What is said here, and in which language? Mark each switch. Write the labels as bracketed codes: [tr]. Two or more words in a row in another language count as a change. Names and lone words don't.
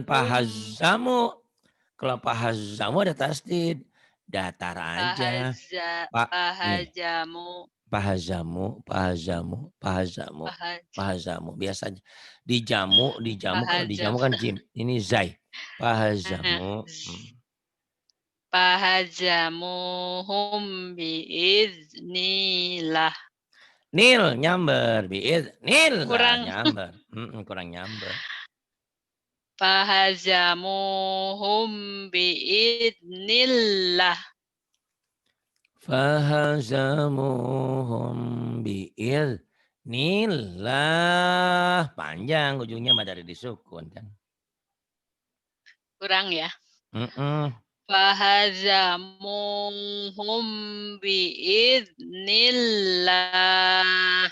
[ar] Fahajamuhum. pahazamu. [id] Kalau pahazamu ada tasdid. Datar aja. Pak, nih. [ar] Fahajamu. Pahazamu. Fahaj. [id] Biasanya. Kalau [ar] Fahajam. [id] dijamu kan jim. Ini zai. [ar] Pahazamu. فهزموهم بإذن الله. [id] Nil nyamber. Nil lah Kurang. nyamber. Kurang nyamber. [ar] فهزموهم بإذن الله. فهزموهم بإذن الله. [id] Panjang ujungnya mah dari disukun kan. Kurang ya. Mm-mm. [ar] فهزموهم بإذن الله.